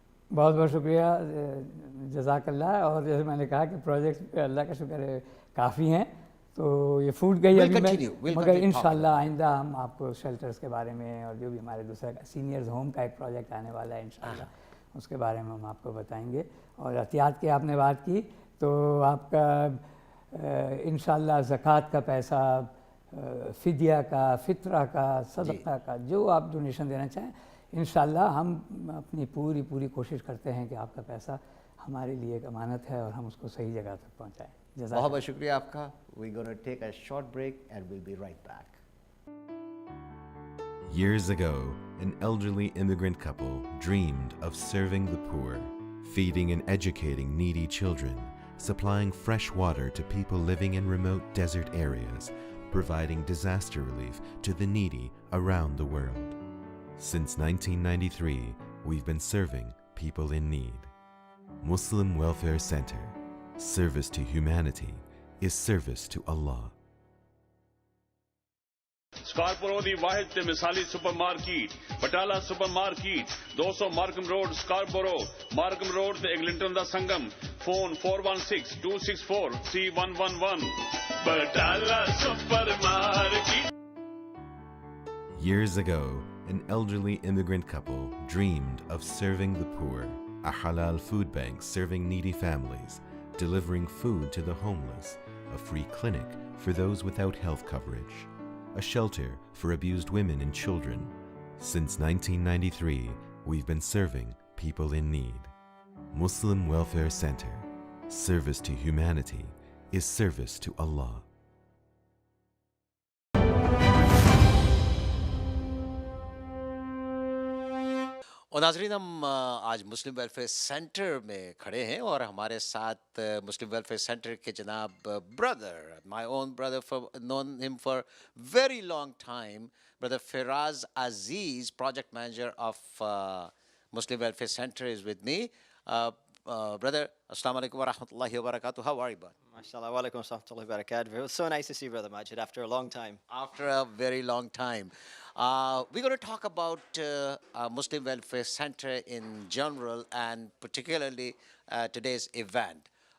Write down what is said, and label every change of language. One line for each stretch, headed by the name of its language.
Urdu: بہت بہت شکریہ، جزاک اللہ۔ اور جیسے میں نے کہا کہ پروجیکٹس اللہ کا شکر ہے کافی ہیں، تو یہ فوڈ کا ہی ابھی میں، مگر انشاءاللہ آئندہ ہم آپ کو شیلٹرز کے بارے میں، اور جو بھی ہمارے دوسرا سینئرز ہوم کا ایک پروجیکٹ آنے والا ہے انشاءاللہ، اس کے بارے میں ہم آپ کو بتائیں گے۔ اور احتیاط کی آپ نے بات کی، تو آپ کا انشاءاللہ زکوٰۃ کا پیسہ، فدیہ کا، فطرہ کا، صدقہ کا، جو آپ ڈونیشن دینا چاہیں، انشاءاللہ ہم اپنی پوری کوشش کرتے ہیں کہ آپ کا پیسہ ہمارے لیے ایک امانت ہے اور ہم اس کو صحیح جگہ تک پہنچائیں۔ بہت بہت شکریہ آپ کا۔
English: We're going to take a short break and we'll be right back. Years ago, an elderly immigrant couple dreamed of serving the poor, feeding and educating needy children, supplying fresh water to people living in remote desert areas, providing disaster relief to the needy around the world. Since 1993, we've been serving people in need. Muslim Welfare Center. Service to humanity is service to Allah.
Punjabi: سکارپورو دی واحد تے مثالی super market بٹالا super market 200 Markham road سکارپورو، Markham road تے ایگلنٹن دا سنگم، phone 4162643111 بٹالا super market.
English: Years ago, an elderly immigrant couple dreamed of serving the poor, a halal food bank serving needy families, delivering food to the homeless, a free clinic for those without health coverage, a shelter for abused women and children. Since 1993, we've been serving people in need. Muslim Welfare Center. Service to humanity is service to Allah.
Urdu: اور ناظرین، ہم آج مسلم welfare centre میں کھڑے ہیں، اور ہمارے ساتھ مسلم ویلفیئر سینٹر کے جناب بردر،
English: my own brother, known him for very long time,
Urdu: brother Faraz Aziz,
English: Project manager of Muslim welfare centre is with me.
Urdu: Brother,
Arabic: assalamu alaikum wa rahmatullahi wa barakatuh.
English: How are you, bud? MashaAllah, wa alaikum warahmatullahi wabarakatuh. It was so nice to see you, Brother Majid, after a long time. After a very long time. We're going to talk about Muslim Welfare Center in general, and particularly today's event.